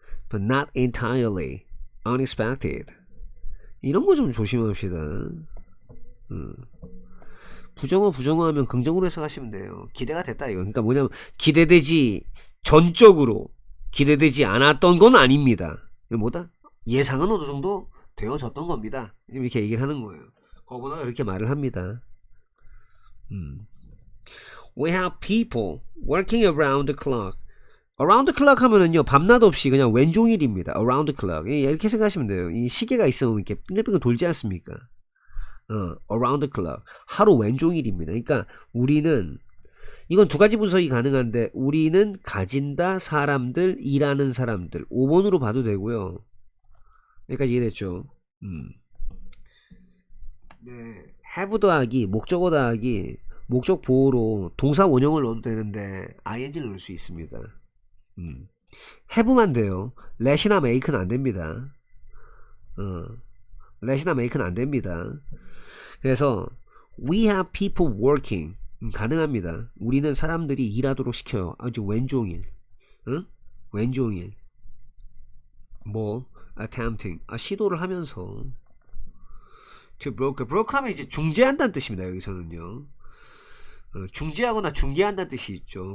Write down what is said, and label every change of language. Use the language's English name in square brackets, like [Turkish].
[English] But not entirely unexpected. [Korean] 이런 거 좀 조심합시다. 부정어하면 긍정으로 해석하시면 돼요. 기대가 됐다 이거. 그러니까 뭐냐면 기대되지 전적으로 기대되지 않았던 건 아닙니다. 뭐다? 예상은 어느 정도 되어졌던 겁니다. 지금 이렇게 얘기를 하는 거예요. 거보다가 이렇게 말을 합니다. [English] We have people working around the clock. around the clock [Korean] 하면은요 밤낮 없이 그냥 왼종일입니다. around the clock 이렇게 생각하시면 돼요. 이 시계가 있으면 이렇게 빙글빙글 돌지 않습니까? [English] around the clock [Korean] 하루 왼종일입니다. 그러니까 우리는 이건 두 가지 분석이 가능한데 우리는 가진다 사람들 일하는 사람들 5번으로 봐도 되고요. 여기까지 이해됐죠? 네, have 더하기 목적어 더하기 목적 보호로 동사 원형을 넣어도 되는데 ing를 넣을 수 있습니다. have만 돼요. let이나 make는 안 됩니다. let이나 make는 안 됩니다. 그래서 [English] we have people working [Korean] 가능합니다. 우리는 사람들이 일하도록 시켜요. 아주 왼종일 왼종일 뭐 attempting 시도를 하면서 [English] to broker [Korean] 하면 이제 중재한다는 뜻입니다. 여기서는요 중재하거나 중개한다는 뜻이 있죠.